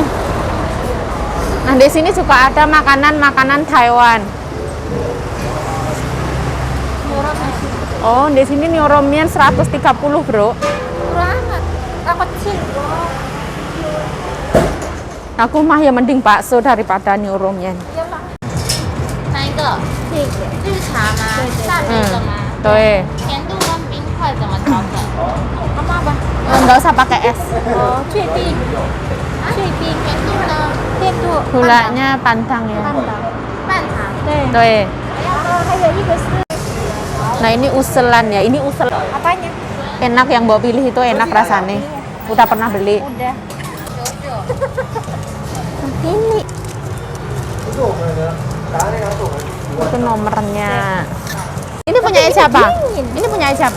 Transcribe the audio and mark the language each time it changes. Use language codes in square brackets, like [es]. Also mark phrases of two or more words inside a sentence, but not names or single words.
[id] Nah, di sini juga ada makanan-makanan Taiwan. Oh, di sini Nyoronmian 130, Bro. Murah amat. Aku kecil. Aku mah ya mending bakso daripada Nyoronmian. [zh] 那一个绿茶吗？淡绿的吗？对，甜度跟冰块怎么调整？ [id] nggak usah pakai es. [zh] Oh, 确定。确定。甜度呢？甜度。 [id] Gulanya pantang ya. [zh] 半糖。对。 [id] Tuh. [zh] 还有一个是 [id] Nah, ini uselan ya. Ini usel. apanya? Enak yang Mbak pilih itu enak rasanya. Udah pernah beli. Udah. Ini. Itu nomornya. Ini punya siapa? Ini punya siapa?